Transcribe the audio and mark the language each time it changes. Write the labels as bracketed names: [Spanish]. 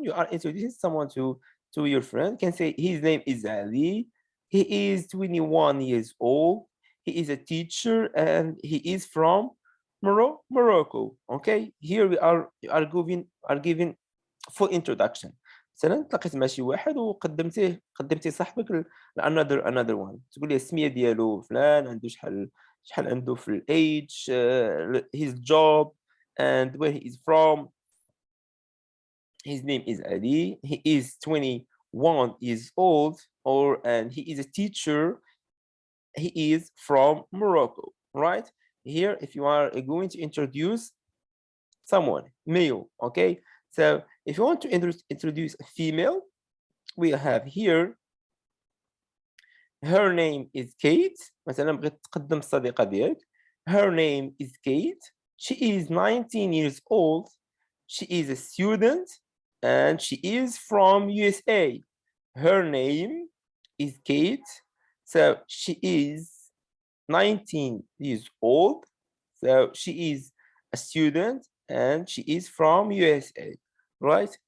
[English] You are introducing someone to your friend. You can say his name is Ali. He is 21 years old. He is a teacher and he is from Morocco. Okay. Here we are giving full introduction. [Arabic] مثلا تلاقيت مع شي واحد قدمتي صاحبك [English] another one. [Arabic] تقول لي السمية ديالو فلان، عنده شحال عنده في الage, [English] his job and where he is from. His name is Ali. He is 21 years old, and he is a teacher. He is from Morocco, right? Here, if you are going to introduce someone, male, okay? So if you want to introduce a female, we have here, her name is Kate. [Arabic] مثلا بغيت تقدم الصديقة ديالك. [English] Her name is Kate. She is 19 years old. She is a student and she is from USA. Her name is Kate. So she is 19 years old. So she is a student and she is from USA. Right?